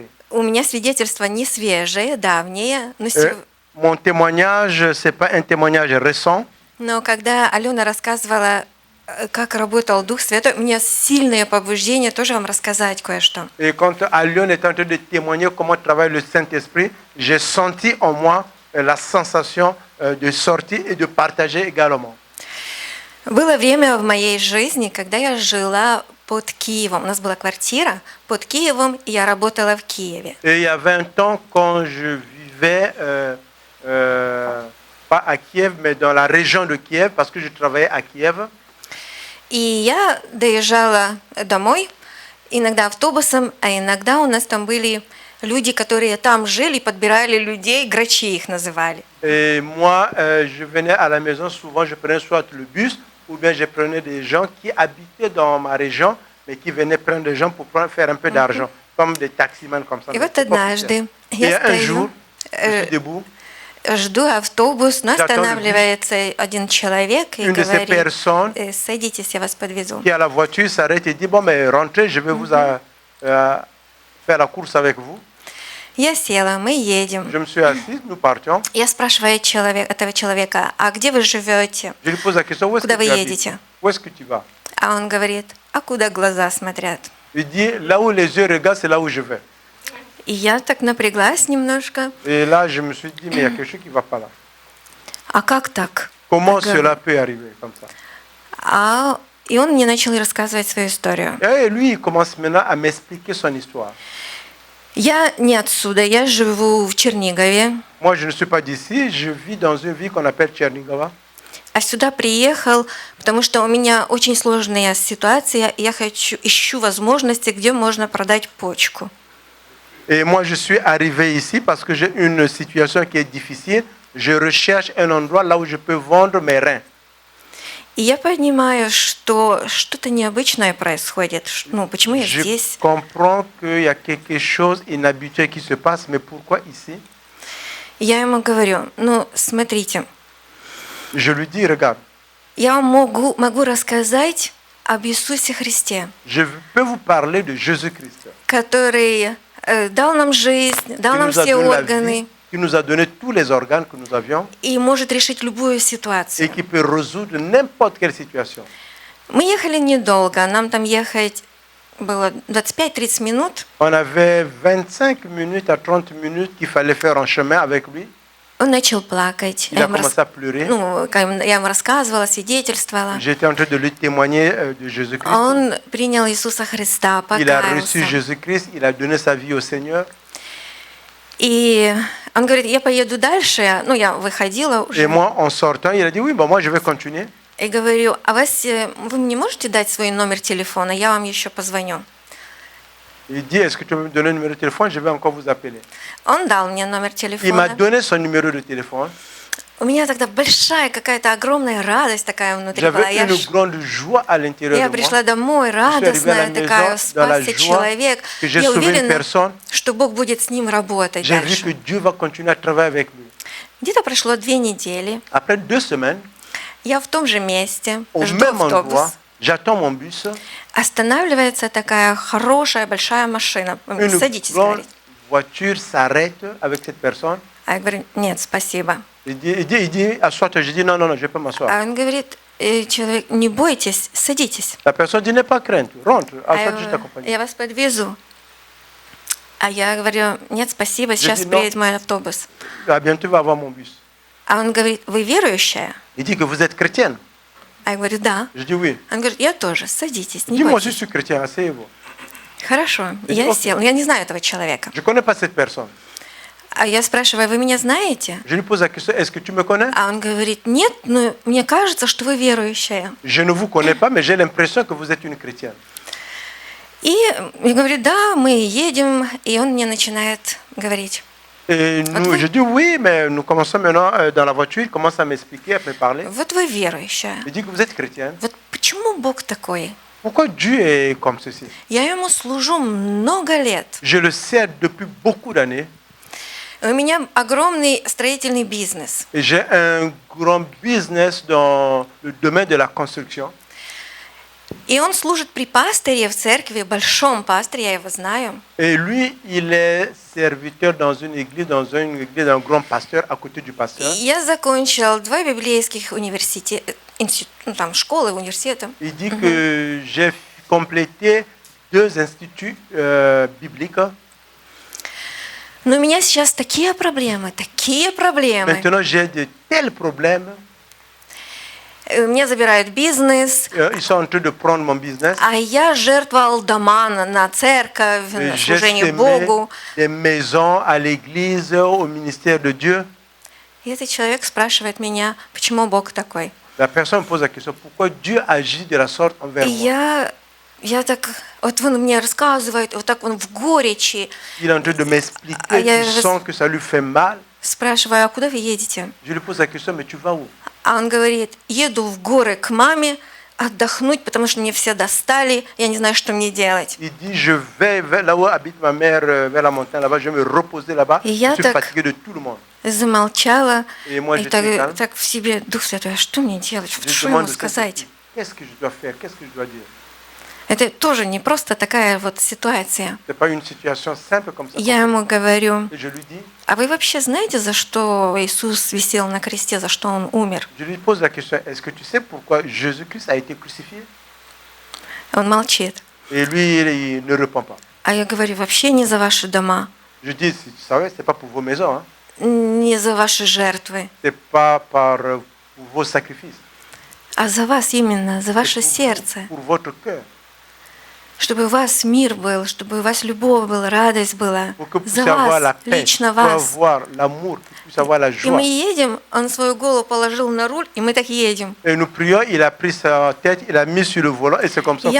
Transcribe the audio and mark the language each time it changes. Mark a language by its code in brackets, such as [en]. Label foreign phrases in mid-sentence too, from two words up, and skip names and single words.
[ru] У меня свидетельство не свежее, давнее, [fr] Mon témoignage, ce n'est pas un témoignage récent. [ru] но когда Алена рассказывала, как работал Дух Святой, у меня сильное побуждение тоже вам рассказать кое-что. [fr] Et quand Alion est en train de témoigner comment travaille le Saint-Esprit, j'ai senti en moi la sensation de sortir et de partager également. [ru] Было время в моей жизни, когда я жила под Киевом. У нас была квартира под Киевом, и я работала в Киеве. [fr] Et il y avait un temps quand je vivais, pas à Kiev, mais dans la région de Kiev, parce que je travaillais à Kiev. [ru] И я доезжала домой, иногда автобусом, а иногда у нас там были люди, которые там жили, подбирали людей, грачи их называли. [fr] Et moi, je venais à la maison, souvent je prenais soit le bus, ou bien je prenais des gens qui habitaient dans ma région, mais qui venaient prendre des gens pour faire un peu d'argent, comme des taximans comme ça. [ru] И вот однажды [fr] Et [ru] я [fr] un jour, [ru] стою, [fr] je suis debout, [ru] жду автобус, но [fr] J'attends le [ru] останавливается один человек и [fr] une de ces [ru] говорит: [fr] personnes [ru] садитесь, я вас подвезу. [fr] qui à la voiture s'arrête et dit, bon, mais rentrez, je vais vous faire la course avec vous. [ru] Я села, мы едем. [fr] Je me suis assis, nous partions. [ru] Я спрашиваю этого человека: а где вы живете? [fr] Je lui pose la question, où est-ce que [ru] Куда вы [fr] tu habites? [ru] едете? [fr] Où est-ce que tu vas? [ru] А он говорит: а куда глаза смотрят? [fr] Il dit, là où les yeux regardent, c'est là où je vais. [ru] И я так напряглась немножко. [fr] Et là, je me suis dit, mais il y a quelque chose qui ne va pas là. [ru] А как так? [fr] Comment D'accord. cela peut arriver comme ça? [ru] И он мне начал рассказывать свою историю. [fr] Et lui, il commence maintenant à m'expliquer son histoire. [ru] Я не отсюда, я живу в Чернигове. [fr] Moi, je ne suis pas d'ici, je vis dans une ville qu'on appelle Tchernigova. [ru] А сюда приехал, потому что у меня очень сложная ситуация, и я ищу возможности, где можно продать почку. [fr] Et moi, je suis arrivé ici parce que j'ai une situation qui est difficile. Je recherche un endroit là où je peux vendre mes reins. [ru] И я понимаю, что что-то необычное происходит. Ну, почему я [fr] Je [ru] здесь? [fr] comprends qu'il y a quelque chose inhabituel qui se passe, mais pourquoi ici? [ru] Я ему говорю: ну, смотрите, [fr] Je lui dis, regarde, [ru] я вам могу рассказать об Иисусе Христе, [fr] je peux vous parler de Jésus-Christ, [ru] который дал нам жизнь, дал [fr] qui [ru] нам [fr] nous a [ru] все [fr] donné la [ru] органы [fr] vie, qui nous a donné tous les organes que nous avions [ru] и может решить любую [fr] et [ru] ситуацию. [fr] qui peut résoudre n'importe quelle situation. [ru] Мы ехали недолго, нам там ехать было 25-30 минут. [fr] On avait 25 minutes à 30 minutes qu'il fallait faire en chemin avec lui. [ru] Он начал плакать. [fr] Il a commencé à pleurer. [ru] Я ему рассказывала, свидетельствовала. [fr] J'étais en train de lui témoigner de Jésus-Christ. [ru] Он принял Иисуса Христа, [fr] Il a reçu [ru] покаялся. [fr] Jésus-Christ, il a donné sa vie au Seigneur. [ru] И он говорит: я поеду дальше. Ну, я выходила [fr] Et [ru] уже. [fr] moi, en sortant, il a dit, oui, bon, moi, je vais continuer. [ru] И говорю: а вы мне можете дать свой номер телефона? Я вам еще позвоню. [fr] Il dit, est-ce que tu peux me donner le numéro de téléphone? Je vais encore vous appeler. [ru] Он дал мне номер [fr] Il m'a [ru] телефона. [fr] donné son numéro de téléphone. [ru] У меня тогда большая какая-то огромная радость такая внутри была. [fr] J'avais une grande joie à l'intérieur [ru] Я [fr] de moi. [ru] пришла домой радостная, такая, спасся человек. [fr] Que j'ai [ru] Я [fr] sauvé une [ru] уверена, [fr] personne. [ru] что Бог будет с ним работать [fr] J'ai vu que [ru] дальше. [fr] Dieu va continuer à travailler avec lui. [ru] Где-то прошло 2 недели. [fr] Après 2 semaines, [ru] Я в том же месте, [fr] au [ru] жду [fr] même endroit, [ru] автобус. [fr] j'attends mon bus. [ru] Останавливается такая хорошая большая машина. [fr] Une [ru] Садитесь, [fr] grande [ru] говорит. [fr] voiture s'arrête avec cette personne. [ru] А я говорю: нет, спасибо. [fr] Il dit, assois-toi. Je dis, non, je peux m'asseoir. [ru] А он говорит: человек, не бойтесь, садитесь. [fr] La personne dit, n'aie pas crainte, rentre, [ru] А [fr] assois-toi, je t'accompagne. [ru] я вас подвезу. А я говорю: нет, спасибо, сейчас [fr] dis non. [ru] приедет мой автобус. [fr] Ah, bientôt, tu vas avoir mon bus. [ru] А он говорит: вы верующая? [fr] Il dit que vous êtes chrétienne. [ru] А я говорю: да. [fr] Je dis, oui. [ru] Он говорит: я тоже, садитесь, [fr] Il [ru] не [fr] dit, moi aussi, je [ru] бойтесь. [fr] suis chrétien, asseyez-vous. [ru] Хорошо, [fr] dit, [ru] я [fr] окей. [ru] села. Я не знаю этого человека. [fr] Je ne connais pas cette personne. [ru] А я спрашиваю: вы меня знаете? [fr] Je lui pose la question, est-ce que tu me connais? [ru] А он говорит: нет, но мне кажется, что вы верующая. [fr] Je ne vous connais pas, mais j'ai l'impression que vous êtes une chrétienne. [ru] И я говорю: да, мы едем. И он мне начинает говорить: [fr] Et nous, je dis oui, mais nous commençons maintenant dans la voiture, il commence à m'expliquer, à me parler. [ru] Вот вы верующая. [fr] Il dit que vous êtes chrétienne. [ru] Вот почему Бог такой? [fr] Pourquoi Dieu est comme ceci? [ru] Я ему служу много лет. [fr] Je le sers depuis beaucoup d'années. [ru] У меня огромный строительный бизнес. [fr] Et j'ai un grand business dans le domaine de la construction. [ru] И он служит при пасторе в церкви, большом пасторе, я его знаю. [fr] Et lui, il est serviteur dans une église d'un grand pasteur à côté du pasteur. [ru] Я закончил 2 библейских университета, там, школы, университета. [fr] Il dit que j'ai complété 2 instituts bibliques. [ru] Но у меня сейчас такие проблемы. [fr] Maintenant, j'ai de tels problèmes. [ru] Меня забирают бизнес, [fr] Ils sont en train de prendre mon business. [ru] а я жертвовал дома на церковь, на [fr] J'ai [ru] служение [fr] semé [ru] Богу. [fr] des maisons à l'église, au ministère de Dieu. [ru] И этот человек спрашивает меня, почему Бог такой. [fr] La personne me pose la question, pourquoi Dieu agit de la sorte envers [ru] И [fr] moi? [ru] я так, вот он мне рассказывает, вот так он в горечи. [fr] Il est en train de m'expliquer Ah, il y a- qu'il sent que ça lui fait mal. [ru] Спрашиваю, а куда вы едете? [fr] Je lui pose la question, mais tu vas où? [ru] А он говорит, еду в горы к маме отдохнуть, потому что мне все достали, я не знаю, что мне делать. [fr] Il dit, je vais vers là où habite ma mère, vers la montagne, là-bas, je vais me reposer là-bas. Et Je [ru] я [fr] suis [ru] так- [fr] fatigué de tout le monde. [ru] Замолчала [fr] И moi, [ru] и [fr] je suis calme. [ru] так в себе, Дух Святой, а что мне делать? [fr] Je [ru] Что ему [fr] demande au [ru] сказать? [fr] Saint-Esprit, qu'est-ce que je dois faire? Qu'est-ce que je dois dire? [ru] Это тоже не просто такая вот ситуация. [fr] Ce n'est pas une situation simple comme ça. [ru] Я ему говорю, [fr] Et je lui dis, [ru] а вы вообще знаете, за что Иисус висел на кресте, за что Он умер? [fr] je lui pose la question, est-ce que tu sais pourquoi Jésus-Christ a été crucifié? [ru] Он молчит. [fr] Et lui, il ne répond pas. [ru] А я говорю, вообще не за ваши дома, [fr] Je dis, si tu savais, ce n'est pas pour vos maisons, hein. [ru] не за ваши жертвы, [fr] Ce n'est pas pour vos sacrifices, [ru] а за вас именно, за ваше [fr] c'est [ru] сердце. [fr] pour votre cœur. [ru] Чтобы у вас мир был, чтобы у вас любовь была, радость была. [fr] Pour que vous [ru] За [fr] puissiez avoir la [ru] вас, [fr] paix, [ru] лично [fr] pour [ru] вас. [fr] avoir l'amour, que vous puissiez avoir la [ru] И [fr] joie. [ru] мы едем, он свою голову положил на руль, и мы так едем. [fr] Et nous prions, il a pris sa tête, il a mis sur le volant, et c'est comme ça